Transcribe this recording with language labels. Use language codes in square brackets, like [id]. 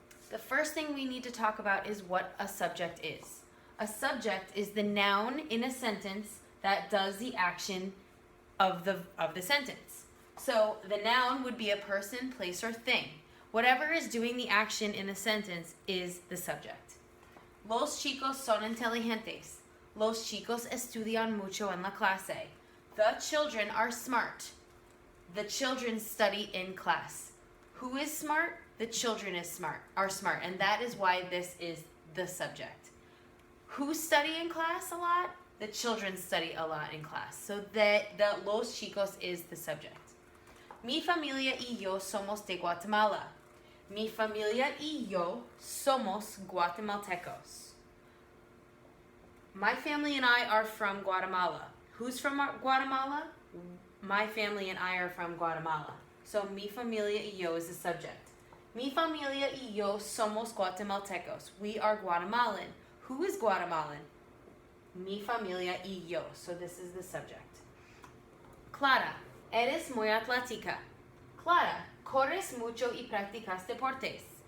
[en] The first thing we need to talk about is what a subject is. A subject is the noun in a sentence that does the action of the sentence. So the noun would be a person, place, or thing. Whatever is doing the action in the sentence is the subject. [es] Los chicos son inteligentes. Los chicos estudian mucho en la clase. [en] The children are smart. The children study in class. Who is smart? The children are smart, and that is why this is the subject. Who study in class a lot? The children study a lot in class. So the [es] los chicos [en] is the subject. [es] Mi familia y yo somos de Guatemala. Mi familia y yo somos guatemaltecos. [en] My family and I are from Guatemala. Who's from Guatemala? My family and I are from Guatemala. So [es] mi familia y yo [en] is the subject. [es] Mi familia y yo somos guatemaltecos. [en] We are Guatemalan. Who is Guatemalan? [es] Mi familia y yo. [en] So this is the subject. [es] Clara, eres muy atlética. Clara, corres mucho y practicas deportes.